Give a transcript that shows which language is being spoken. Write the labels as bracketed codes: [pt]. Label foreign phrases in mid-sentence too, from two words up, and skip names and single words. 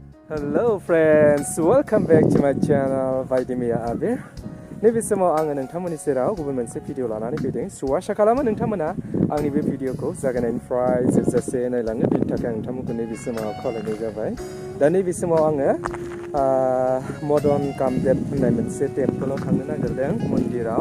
[en] Hello friends, welcome back to my channel Vaidimiya Abir. [brx] नैबे समाव आङो नोंथांमोननि सेराव गुबुन मोनसे भिडिअ लानानै फैदों। आसा खालामो नोंथांमोना आंनि बे भिडिअखौ जागायनायनिफ्राय जोबजासे नायलाङो। बेनि थाखाय आं नोंथांमोनखौ नैबे समाव खावलायनाय जाबाय। दा नैबे समाव आङो मदन कामदेव होननाय मोनसे टेम्पोलाव थांनो नागिरदों, मन्दिराव।